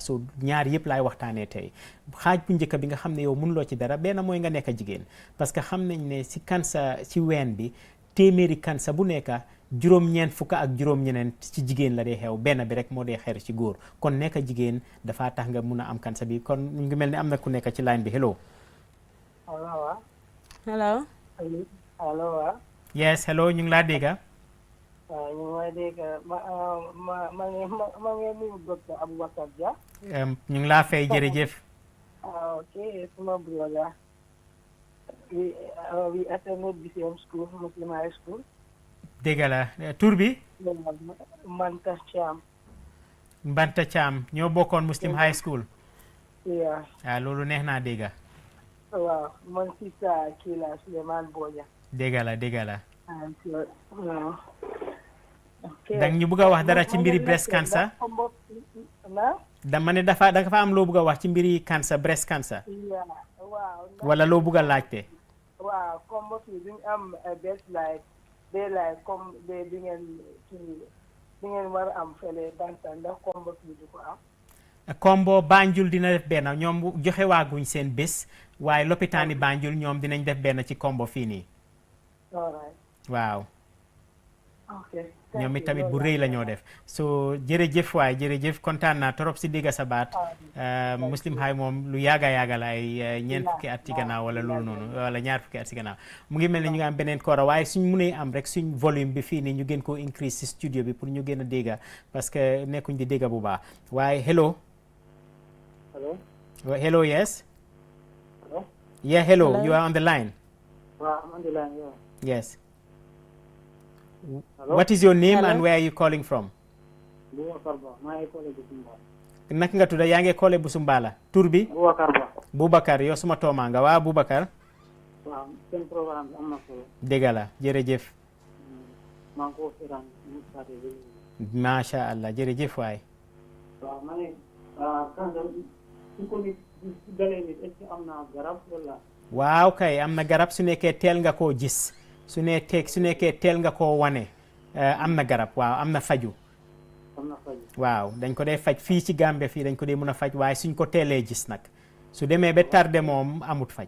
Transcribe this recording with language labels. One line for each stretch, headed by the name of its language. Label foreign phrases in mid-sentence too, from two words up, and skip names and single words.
Wolof: so ñaar yëpp laay waxtaanee tey. xaaj bu njëkk bi nga xam ne yow mënuloo ci dara, benn mooy nga nekk jigéen,
French: parce que
Wolof: xam nañ ne si cancer ci ween bi téeméeri cancer bu nekk juróom-ñeent fukk ak juróom-ñeneen ci jigéen la dee xew, benn bi rek moo dee xew ci góor. kon nekk jigéen dafa tax nga mun a am cancer bi. kon ñu ngi mel ni am na ku nekk ci line bi.
English: Hello. Hello. Hello. Yes, hello,
Wolof: ñu ngi laa dégg. ñu ngi dégg ma ngi nuyu docteur Aboubacar Dia. ñu ngi laa fay, jërëjëf.
English: Okay, suma brother. We attended the same school, Muslim High School.
Wolof: dégg la tur bi. Mbanta Thiam. Mbanta Thiam ñoo bokkoon Muslim High School.
English: Yeah.
Wolof: loolu neex naa dégg. waaw man si sa kii la Souleymane Bodia. dégg la. waaw. dang ñu bëgg a wax dara ci mbiri
English: breast cancer.
Wolof: dama ne dafa am loo bëgg a wax ci mbiri cancer,
English: breast cancer.
Wolof: waaw. wala loo bëgg a laajte. waaw comme mbokk yi duñ am
English: best life day life
Wolof: comme bi ngeen war a am fële Bantan, ndax comme mbokk yi du ko am. Kombo Banjul dina def benn, ñoom joxe waaguñ seen bés, waaye lopitaani Banjul ñoom dinañ def benn ci Kombo fii nii. waaw. ñoom itamit bu rëy la ñoo def. so jërëjëf waay, jërëjëf, kontaan naa trop si dégg sa baat. Muslim High moom lu yaaga la ay ñeent fukki at ci gannaaw wala loolu noonu, wala ñaar fukki at ci gannaaw. mu ngi mel ni ñu ngi am beneen koora, waaye suñ mënee am rek suñ volume bi fii nii ñu gën koo increase si studio bi pour ñu gën a dégg,
French: parce que
Wolof: nekkuñ di dégg bu baax.
English: waaye hello. Hello, yes. Hello. Yeah, hello. You are on the line. I'm on the line. Yeah. Yes. Hello? What is your name Hello? and where are you calling from?
Wolof: Boubacar Ba maa ngi collège bu Sumbala. naka nga tudda yaa ngi école bu Sumbala tur bi Boubacar Ba. Boubacar yow suma tooma nga waa Boubacar waaw seen programme bi am na solo. dëgg la jërëjëf maa ngi ko seetaan mu saate bi.
Arabic: ما شاء الله
Wolof: jërëjëf waay waaw ma ne cancer su ko nit su dalee nit
French: est-ce que
Wolof: am na garab wala. waaw kay am na garab su nekkee teel nga koo gis su nekkee teel nga koo wane am na garab waaw am na faju am na faju. waaw dañ ko dee faj fii ci Gambie fii dañ ko dee mën a faj waaye suñ ko teelee gis nag su demee ba tardé moom amut faj